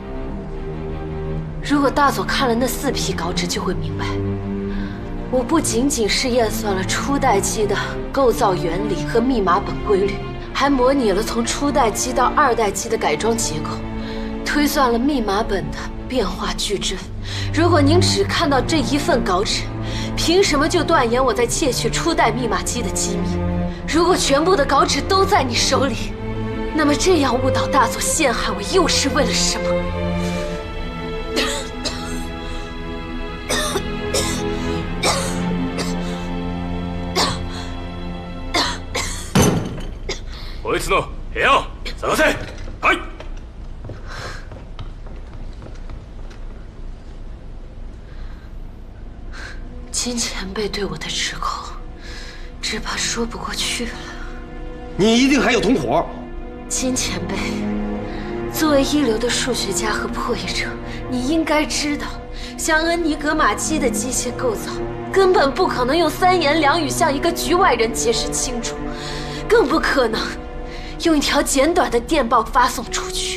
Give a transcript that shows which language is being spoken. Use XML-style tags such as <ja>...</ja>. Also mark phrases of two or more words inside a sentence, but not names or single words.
<zh>如果大佐看了那4批稿纸，就会明白，我不仅仅是验算了初代机的构造原理和密码本规律，还模拟了从初代机到2代机的改装结构，推算了密码本的变化矩阵。如果您只看到这一份稿纸，凭什么就断言我在窃取初代密码机的机密？如果全部的稿纸都在你手里，那么这样误导大佐陷害我又是为了什么？</zh> <ja>こいつの部屋を探せ。はい。</ja> <zh>金前辈对我的指控，只怕说不过去了。你一定还有同伙。金前辈，作为一流的数学家和破译者，你应该知道，像恩尼格玛机的机械构造，根本不可能用3言2语向一个局外人解释清楚，更不可能用一条简短的电报发送出去。</zh>